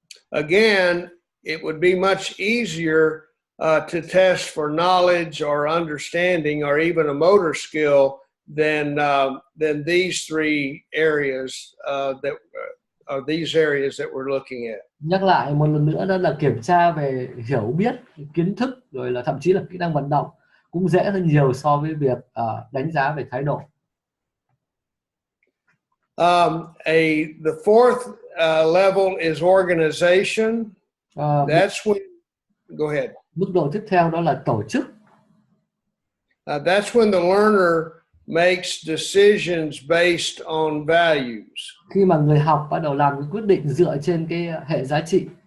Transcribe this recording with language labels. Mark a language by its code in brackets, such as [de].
[en] Again, it would be much easier to test for knowledge or understanding or even a motor skill than these three areas these areas that we're looking at. [vi] Nhắc lại một lần nữa đó là kiểm tra về hiểu biết, kiến thức rồi là thậm chí là kỹ năng vận động cũng dễ hơn nhiều so với việc đánh giá về thái độ. [en] The fourth level is organization. That's when, go ahead. [vi] Mức độ tiếp theo đó là tổ chức. [en] That's when the learner makes decisions based on values. [vi] Khi mà người học bắt đầu làm cái quyết định dựa trên cái hệ giá trị.